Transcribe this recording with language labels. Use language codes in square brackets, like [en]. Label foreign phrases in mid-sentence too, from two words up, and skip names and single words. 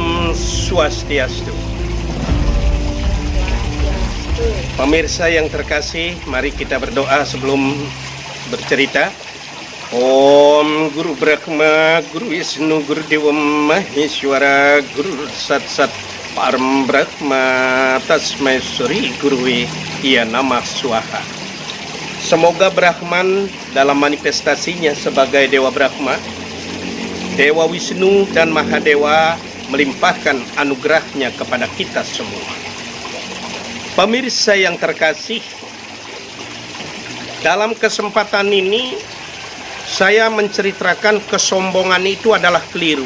[sa] ॐ स्वस्त्यस्तु. [id] Pemirsa yang terkasih, mari kita berdoa sebelum bercerita. [sa] ॐ गुरु ब्रह्मा, गुरु विष्णु, गुरु देव महेश्वर, गुरु साक्षात् साक्षात् परम् ब्रह्म, तस्मै श्री गुरवे, इय नमः स्वाहा. [id] Semoga Brahman dalam manifestasinya sebagai Dewa Brahma, Dewa Wisnu dan Mahadewa melimpahkan anugerahnya kepada kita semua. Pemirsa yang terkasih, dalam kesempatan ini saya menceritakan kesombongan itu adalah keliru.